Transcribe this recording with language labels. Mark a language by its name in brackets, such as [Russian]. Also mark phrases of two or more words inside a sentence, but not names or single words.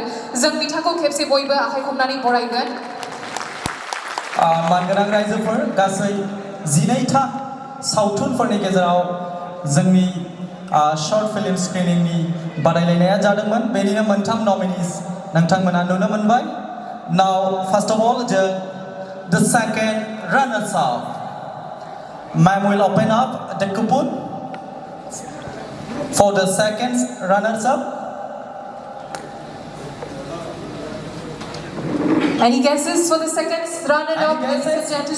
[Bodo] जों बिथांखौ खेबसे बयबो आखाइ खबनानै बरायगोन। मानगोनां रायजोफोर गासै 12था सावथुनफोरनि गेजेराव जोंनि [English] short film screening [Bodo] बादायलायनाया जादोंमोन। बेनिनो मोनथाम नमिनिस नोंथांमोना नुनो मोनबाय। [English] Now first of all the second runners up. Ma'am will open up the coupon for the second runners up. Any guesses for the second runner-up, ladies and gentlemen?